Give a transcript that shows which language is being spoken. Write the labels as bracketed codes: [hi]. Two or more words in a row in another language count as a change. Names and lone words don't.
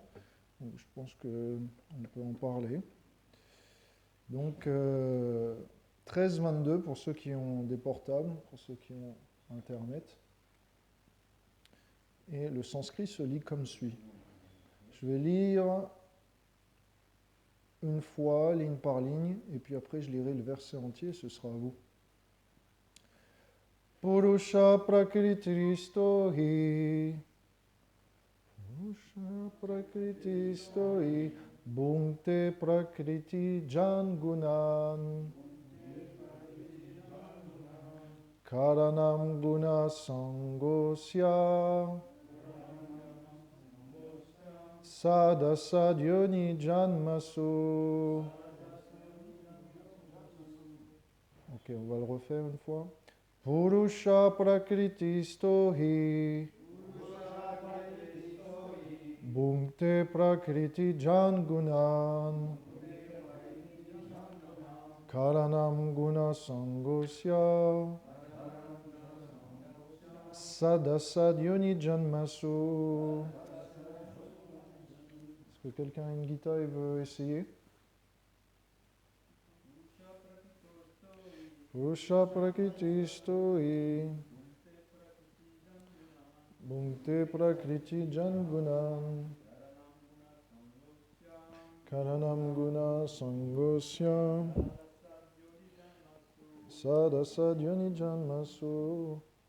[fr] Donc je pense qu'on peut en parler. Donc 13-22 pour ceux qui ont des portables, pour ceux qui ont Internet. Et le sanskrit se lit comme suit. Je vais lire une fois, ligne par ligne, et puis après je lirai le verset entier, ce sera à vous. [sa] Purusha prakritisto hi Purusha prakritisto hi Bhunkte prakriti jan gunan Karanam guna sangosya Sadasadyoni janmasu. [fr] Ok, on va le refaire une fois. [sa] Purusha prakritisto hi Bhunkte prakriti jan gunan Karanam guna sangosya Sadasadyoni janmasu. [fr] Est-ce que quelqu'un a une guitare et veut essayer? [sa] Purusha prakritisto hi Bhunkte prakriti jan gunan Karanam guna sangosya Sadasadyoni janmasu.